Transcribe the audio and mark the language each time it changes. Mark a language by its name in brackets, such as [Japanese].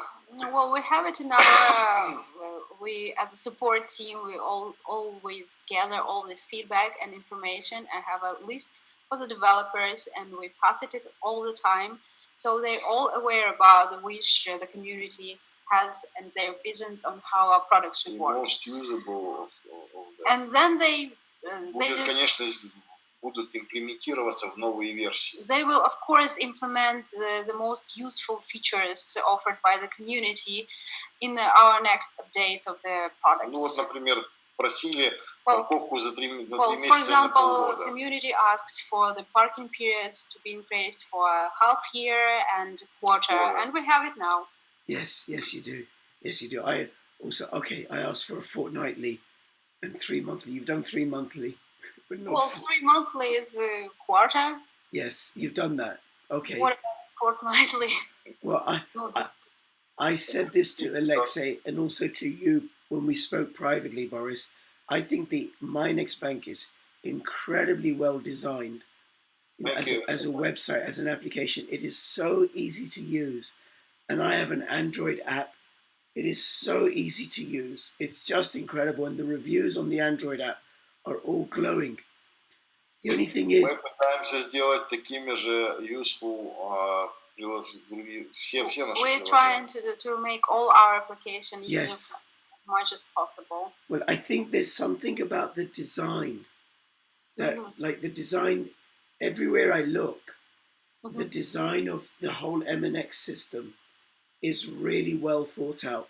[English] Well, we have it in our, we as a support team, we always gather all this feedback and information and have a list for the developers, and we pass it all the time. So they're all aware about the wish the community has and their visions on how our products should work. Most usable of that. And then they [Russian] конечно, будут имплементироваться в новые версии. [English] They will, of course, implement the most useful features offered by the community in our next update of the products. [Russian] Ну вот, например, просили парковку за 3 месяца [English] for [Russian] или [English] example, [Russian] полгода. [English] Community asked for the parking periods to be increased for a half year and quarter, and we have it now. Yes, you do. Yes, you do. I asked for a fortnightly and 3 monthly. You've done 3 monthly, but not. Well, 3 monthly is a quarter. Yes, you've done that. Okay. What about fortnightly? Well, I said this to Alexei and also to you when we spoke privately, Boris. I think the Minex Bank is incredibly well designed. As a website, as an application, it is so easy to use. And I have an Android app. It is so easy to use. It's just incredible. And the reviews on the Android app are all glowing. The only thing is... [Russian] Мы пытаемся сделать такими же useful все наши [English] We're trying to make all our applications useful as much as possible. Well, I think there's something about the design that, like the design, everywhere I look, the design of the whole MNX system is really well thought out.